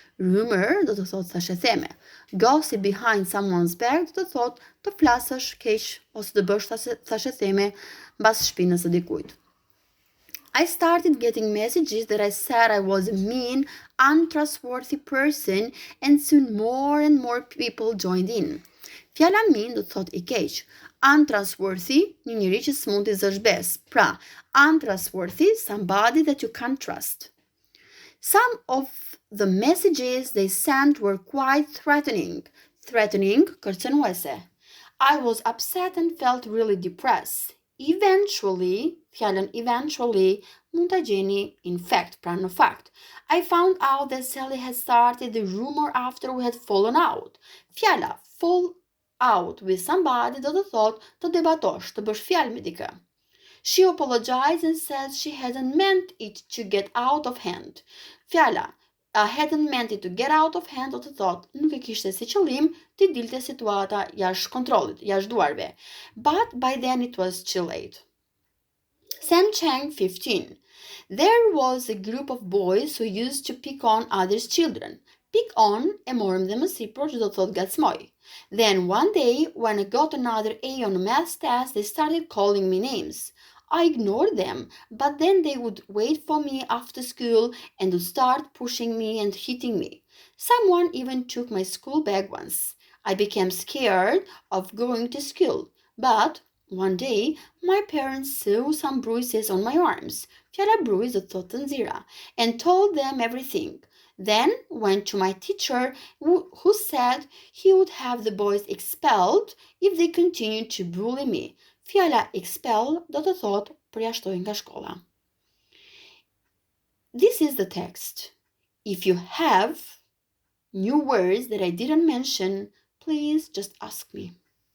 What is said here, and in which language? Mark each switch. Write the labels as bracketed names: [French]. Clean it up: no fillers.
[Albanian] Rumor do të thotë thashetheme. [English] Gossip behind someone's back [Albanian] do të thotë të flasësh keq ose të bësh thashetheme mbas shpinës së dikujt. [English] I started getting messages that I said I was a mean, untrustworthy person and soon more and more people joined in. [Albanian] Fjala mean do të thotë I keq. Untrustworthy, një njeri që s'mund t'i zësh besë. [English] Pra, untrustworthy, somebody that you can't trust. Some of the messages they sent were quite threatening. Threatening, kërcënuese. I was upset and felt really depressed. [Albanian] Eventually, fjalën eventually mund ta gjeni in fact, pra në fakt. [English] I found out that Sally had started the rumor after we had fallen out. [Albanian] Fjala [English] fall out with somebody [Albanian] do të thotë të debatosh, të bësh fjalë me dikë. [English] She apologized and said she hadn't meant it to get out of hand. [Albanian] Fjala [English] hadn't meant it to get out of hand [Albanian] do të thotë nuk e kishte si qëllim të dilte situata jashtë kontrollit, jashtë duarve. [English] But by then it was too late. Sam Chang, 15. There was a group of boys who used to pick on others' children. [Albanian] Pick on e morëm dhe më sipër që do të thotë gacmoj. [English] Then one day, when I got another A on a math test, they started calling me names. I ignored them, but then they would wait for me after school and would start pushing me and hitting me. Someone even took my school bag once. I became scared of going to school, but one day my parents saw some bruises on my arms, [Albanian] fjala bruis do të thotë nxira, [English] and told them everything. Then went to my teacher who said he would have the boys expelled if they continued to bully me. [Albanian] Fjala expel do të thot përjashtojnë nga shkolla. [English] This is the text. If you have new words that I didn't mention, please just ask me.